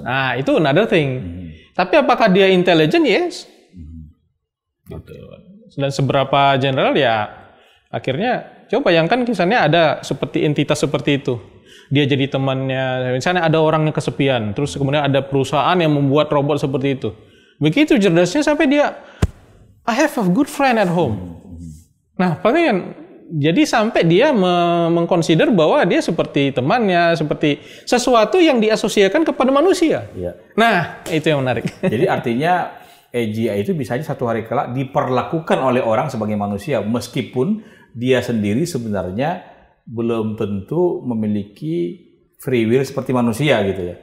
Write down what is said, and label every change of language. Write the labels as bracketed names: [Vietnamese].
[Indonesian] Nah, itu [English] another thing. [Indonesian] Tapi apakah dia [English] intelligent? Yes. [Indonesian] Gitu. Dan seberapa general ya akhirnya coba bayangkan misalnya ada seperti entitas seperti itu. Dia jadi temannya, misalnya ada orang yang kesepian, terus kemudian ada perusahaan yang membuat robot seperti itu. Begitu cerdasnya sampai dia, [English] I have a good friend at home. [Indonesian] Nah, paling jadi sampai dia mengconsider bahwa dia seperti temannya, seperti sesuatu yang diasosiasikan kepada manusia. Ya. Nah, itu yang menarik. Jadi artinya AGI itu bisa satu hari kelak diperlakukan oleh orang sebagai manusia, meskipun dia sendiri sebenarnya belum tentu memiliki [English] free will [Indonesian] seperti manusia gitu ya.